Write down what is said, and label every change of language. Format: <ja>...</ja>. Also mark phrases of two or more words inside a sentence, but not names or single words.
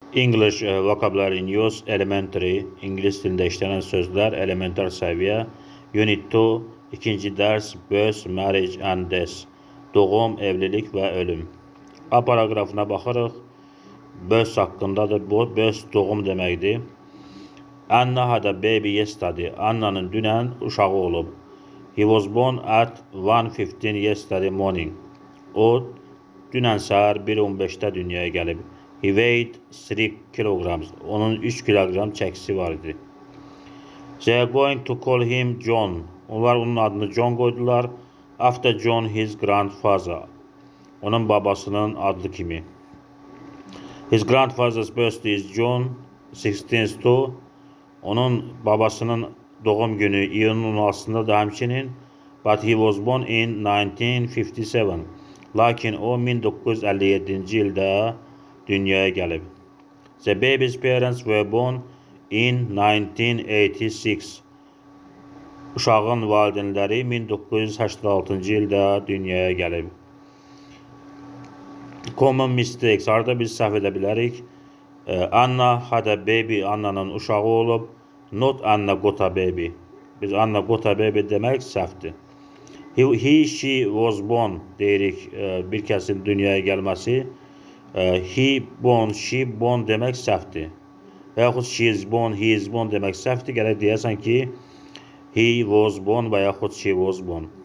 <en>English vocabulary news elementary,</en> <az>İngilis dilində işlənən sözlər, elementar səviyyə, Unit 2, ikinci dərs,</az> <en>birth, marriage and death,</en> <az>doğum, evlilik və ölüm. A paragrafına baxırıq, birth haqqındadır, bu birth doğum deməkdir.</az> <en>Anna had a baby yesterday,</en> <az>Anna'nın dünən uşağı olub.</az> <en>He was born at 1:15 yesterday morning,</en> <az>o dünən səhər 1:15-də dünyaya gəlib.</az> <en>He weighed 3 kilograms.</en> <az>Onun 3 kilogram çəkisi var idi.</az> <en>They are going to call him John.</en> <az>Onlar onun adını John qoydular.</az> <en>After John, his grandfather.</en> <az>Onun babasının adı kimi.</az> <en>His grandfather's birthday is June 16th too.</en> <az>Onun babasının doğum günü iyunun 16'sındadır həmçinin.</az> <en>But he was born in 1957.</en> <az>Lakin o 1957-ci ildə dünyaya gəlib.</az> <en>The baby's parents were born in 1986.</en> <az>Uşağın valideynləri 1986-cı ildə dünyaya gəlib.</az> <en>Common mistakes.</en> <az>Harada biz səhv edə bilərik.</az> <en>Anna had a baby.</en> <az>Anna'nın uşağı olub.</az> <en>Not Anna got a baby. Biz Anna got a baby</en> <az>demək səhvdir.</az> <en>He, she was born</en> <az>deyirik bir kəsin dünyaya gəlməsi.</az> <en>He born, she born</en> <az>demək səhvdir. Və yaxud</az> <en>she is born, he is born</en> <az>demək səhvdir. Gərək deyəsən ki,</az> <en>he was born</en> <az>və yaxud</az> <en>she was born.</en>